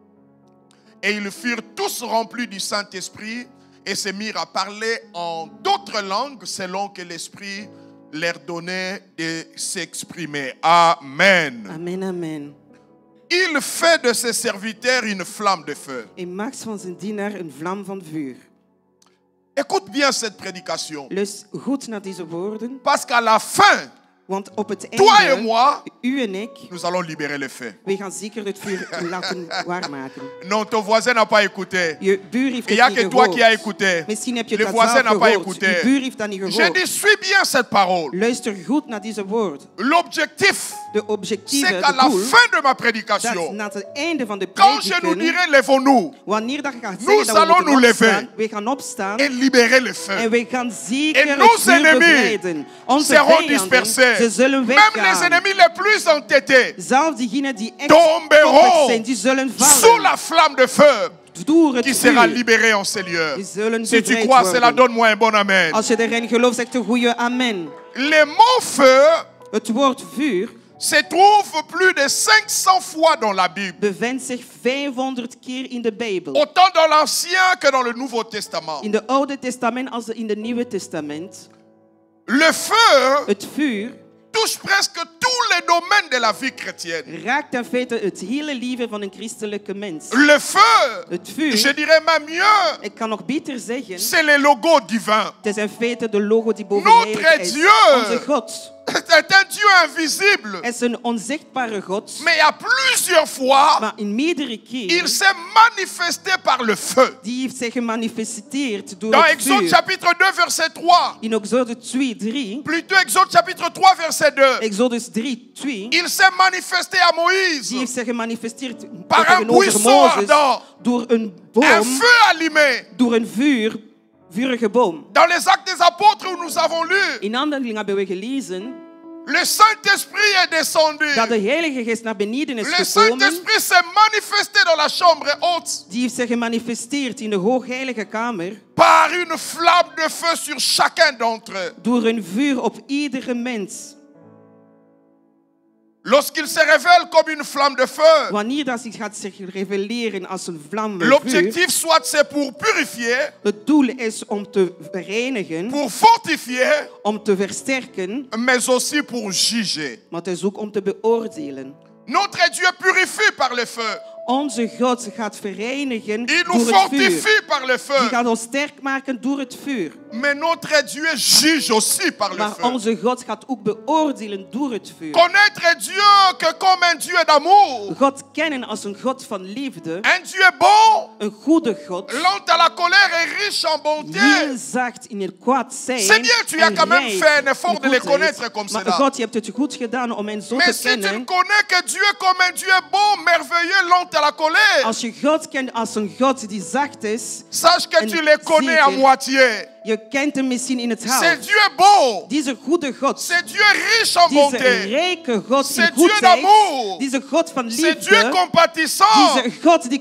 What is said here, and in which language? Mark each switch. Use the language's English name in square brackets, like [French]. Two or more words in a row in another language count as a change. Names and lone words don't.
[French] Et ils furent tous remplis du Saint-Esprit et se mirent à parler en d'autres langues selon que l'Esprit leur donnait de s'exprimer. Amen. Amen, amen. Il fait de ses serviteurs une flamme de feu. [Dutch] Hij maakt van zijn dienaar een vlam van vuur. [French] Écoute bien cette prédication. [Dutch] Luister goed naar deze woorden. [French] Parce qu'à la fin, [Dutch] Want op het [French] toi et [Dutch] einde, [French] moi, [Dutch] u en ik, [French] nous allons libérer le feu. [Dutch] wij gaan zeker het vuur laten waarmaken. [French] Non, ton voisin n'a pas écouté. [Dutch] Je buur heeft [French] Il n'y [Dutch] het [French] a [Dutch] niet [French] que toi qui as [Dutch] gehoord. [French] écouté. [Dutch] Misschien heb je [French] Le [Dutch] dat [French] voisin [Dutch] zelf [French] n'a pas [Dutch] gehoord. [French] écouté. [Dutch] Je buur heeft dat niet [French] J'ai gehoord. dit, suis bien cette parole. [Dutch] Luister goed naar deze woord. [French] L'objectif, [Dutch] De objectieve, [French] c'est qu'à [Dutch] het [French] la [Dutch] doel, [French] fin de ma [Dutch] dat [French] prédication, [Dutch] na het einde van de [French] quand je nous [Dutch] prediking, [French] dirai, lèvons-nous [Dutch] wanneer dat je gaat [French] Nous [Dutch] zeggen dat we [French] allons [Dutch] moeten [French] nous lever. [Dutch] opstaan, wij gaan opstaan [French] et libérer le [Dutch] en [French] feu. [Dutch] wij gaan [French] Et [Dutch] zeker [French] nos [Dutch] het vuur [French] ennemis [Dutch] bevrijden. Onze [French] seront [Dutch] vijanden, [French] dispersés. [Dutch] ze zullen [French] Même les [Dutch] weggaan. [French] ennemis les plus entêtés [Dutch] Zelfs diegenen die echt [French] tomberont [Dutch] koppig zijn, die zullen [French] sous [Dutch] vallen. [French] la flamme de feu [Dutch] Door het [French] qui sera [Dutch] vuur. [French] libérée en ces lieux. [Dutch] Die zullen [French] Si tu [Dutch] bevrijd [French] crois cela, [Dutch] worden. [French] donne-moi un bon amen. [Dutch] Als je erin gelooft, zegt een goede amen. [French] Le mot feu [Dutch] Het woord vuur [French] se trouve plus de 500 fois dans la Bible. [Dutch] bevindt zich 500 keer in de Bijbel. [French] Autant dans l'Ancien que dans le Nouveau Testament. [Dutch] In het Oude Testament als in het Nieuwe Testament. [French] Le feu [Dutch] Het vuur [French] touche presque tous les domaines de la vie chrétienne. [Dutch] raakt in feite het hele leven van een christelijke mens. [French] Le feu, [Dutch] Het vuur, [French] je dirais même mieux, [Dutch] ik kan nog beter zeggen, [French] c'est le logo divin. [Dutch] het is in feite de logo die boven [French] Notre [Dutch] heilig is. [French] Dieu. [Dutch] Onze God [French] C'est un Dieu invisible. [Dutch] is een onzichtbare God, [French] Mais à plusieurs fois, [Dutch] maar in meerdere [French] il [Dutch] keren [French] s'est manifesté par le feu. [Dutch] die heeft zich gemanifesteerd door [French] Dans [Dutch] het [French] Exode [Dutch] vuur. [French] chapitre 2, verset 3. [Dutch] In Exode 2, 3, [French] Plutôt Exode chapitre 3, verset 2. [Dutch] Exodus 3, 2, [French] Il s'est manifesté à [Dutch] die [French] Moïse [Dutch] heeft zich gemanifesteerd [French] par un [Dutch] tegenover [French] buisson [Dutch] Mozes [French] ardent, [Dutch] door een [French] un [Dutch] boom, [French] feu allumé. [Dutch] door een vurige boom. [French] Dans les actes des apôtres où nous avons lu, [Dutch] In Handelingen hebben we gelezen [French] le Saint-Esprit est descendu. [Dutch] dat de Heilige Geest naar beneden is [French] Le [Dutch] gekomen. [French] Saint-Esprit s'est manifesté dans la chambre haute [Dutch] Die heeft zich gemanifesteerd in de hoogheilige kamer [French] par une flamme de feu sur chacun d'entre eux. [Dutch] door een vuur op iedere mens. [French] Lorsqu'il se révèle comme une flamme de feu, [Dutch] Wanneer dat zich zich reveleren als een vlam met vuur, [French] l'objectif soit c'est pour purifier, [Dutch] het doel is om te reinigen, [French] pour fortifier, [Dutch] om te versterken, [French] mais aussi pour juger. [Dutch] maar het is ook om te beoordelen. [French] Notre Dieu purifie par le feu. [Dutch] Onze God gaat verenigen [French] Il [Dutch] door [French] nous [Dutch] het vuur. [French] fortifie par le [Dutch] Die [French] feu. [Dutch] gaat ons sterk maken door het vuur. [French] Mais notre Dieu juge aussi par le [Dutch] Maar [French] feu. [Dutch] onze God gaat ook beoordelen door het vuur. [French] Connaître Dieu que comme un Dieu d'amour. [Dutch] God kennen als een God van liefde. [French] Un Dieu bon, [Dutch] Een goede God. [French] lent à la colère et riche en bonté. [Dutch] Heel zacht in het kwaad zijn. [French] C'est bien, tu as [Dutch] en [French] quand même [Dutch] rijk [French] fait un effort [Dutch] in [French] de les [Dutch] goedheid. [French] connaître comme [Dutch] Maar [French] cela. [Dutch] God, je hebt het goed gedaan om hen zo [French] Mais [Dutch] te [French] si tu ne [Dutch] kennen. [French] connais que Dieu comme un Dieu bon, merveilleux, lent à la colère, [Dutch] Als je God kent als een God die zacht is, [French] sache que [Dutch] en [French] tu les connais à [Dutch] zeker, [French] moitié. [Dutch] je kent hem misschien in het [French] C'est [Dutch] hout. [French] Dieu bon. [Dutch] Deze goede God. [French] C'est Dieu riche en [Dutch] Deze [French] bonté. [Dutch] rijke God in [French] C'est Dieu [Dutch] goedheid. [French] d'amour. [Dutch] Deze God van [French] C'est Dieu [Dutch] liefde. [French] compatissant. [Dutch] Deze God die